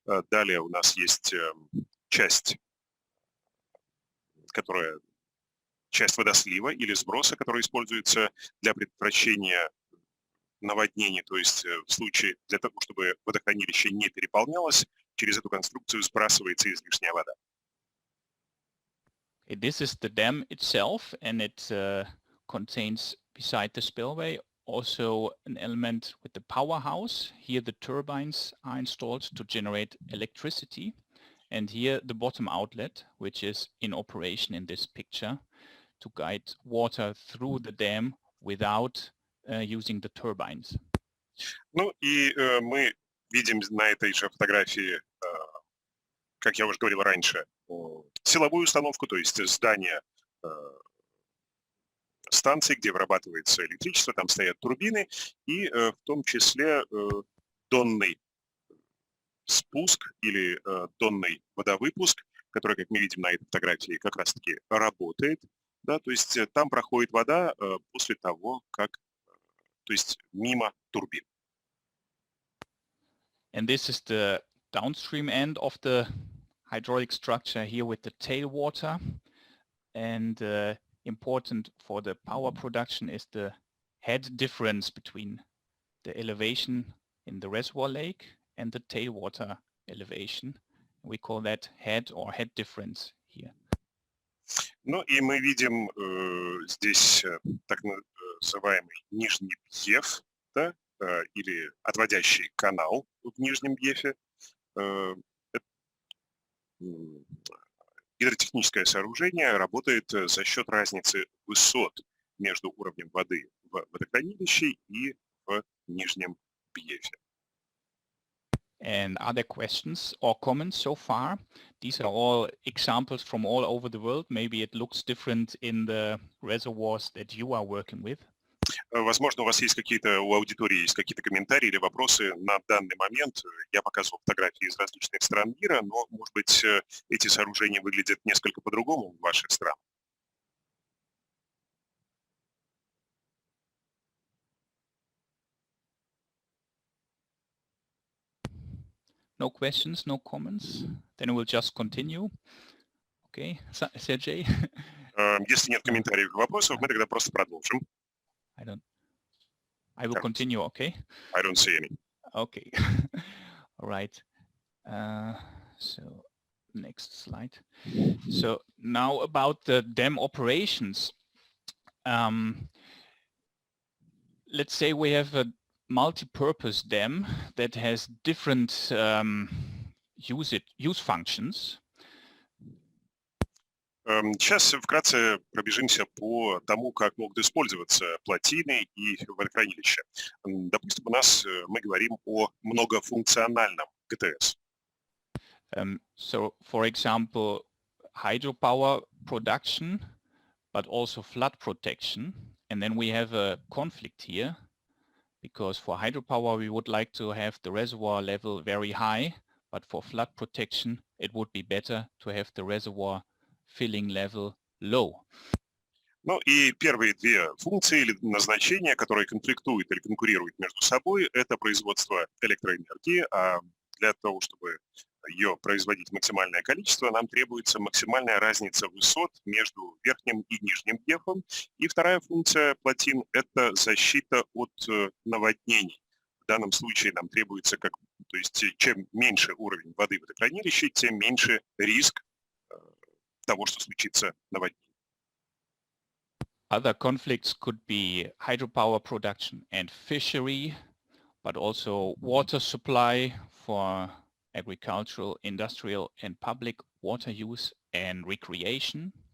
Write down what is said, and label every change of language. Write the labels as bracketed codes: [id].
[ru] Далее у нас есть часть водослива или сброса, которая используется для предотвращения наводнений, то есть в случае для того, чтобы водохранилище не переполнялось, через эту конструкцию сбрасывается излишняя вода. [en] This is the dam itself, and it contains, beside the spillway, also an element with the powerhouse. Here the turbines are installed to generate electricity, and here the bottom outlet, which is in operation in this picture, to guide water through the dam without using the turbines. [ru] Ну и мы видим на этой же фотографии, как я уже говорил раньше, силовую установку, то есть здание станции, где вырабатывается электричество, там стоят турбины, и в том числе донный спуск или донный водовыпуск, который, как мы видим на этой фотографии, как раз-таки работает. Да, то есть там проходит вода после того, то есть мимо турбин. [en] And this is the downstream end of the hydraulic structure here with the tailwater. And important for the power production is the head difference between the elevation in the reservoir lake and the tailwater elevation. We call that head or head difference here. [ru] Ну и мы видим здесь так называемый нижний бьеф, да, или отводящий канал в нижнем бьефе. Гидротехническое сооружение работает за счет разницы высот между уровнем воды в водохранилище и в нижнем бьефе. [en] And other questions or comments so far? These are all examples from all over the world. Maybe it looks different in the reservoirs that you are working with. [ru] Возможно, у вас есть у аудитории есть какие-то комментарии или вопросы на данный момент. Я показывал фотографии из различных стран мира, но, может быть, эти сооружения выглядят несколько по-другому в ваших странах. [en] No questions, no comments? Then we'll just continue. Okay, Sergey? [ru] Если нет комментариев и вопросов, мы тогда просто продолжим. [en] I will continue, okay? I don't see any. Okay. All right. So next slide. So now about the Dem Operations. Let's say we have a multi-purpose Dem that has different use functions. [ru] Сейчас вкратце пробежимся по тому, как могут использоваться плотины и водохранилища. Допустим, мы говорим о многофункциональном ГТС. [en] So, for example, hydropower production, but also flood protection. And then we have a conflict here, because for hydropower we would like to have the reservoir level very high, but for flood protection it would be better to have the reservoir filling level low. [ru] Ну и первые две функции или назначения, которые конфликтуют или конкурируют между собой, это производство электроэнергии, а для того, чтобы ее производить максимальное количество, нам требуется максимальная разница высот между верхним и нижним дефом. И вторая функция плотин – это защита от наводнений. В данном случае нам требуется, то есть чем меньше уровень воды в водохранилище, тем меньше риск того, что случится наводнение. [en] Other conflicts could be hydropower production and fishery, but also water supply for agricultural, industrial and public water use and recreation.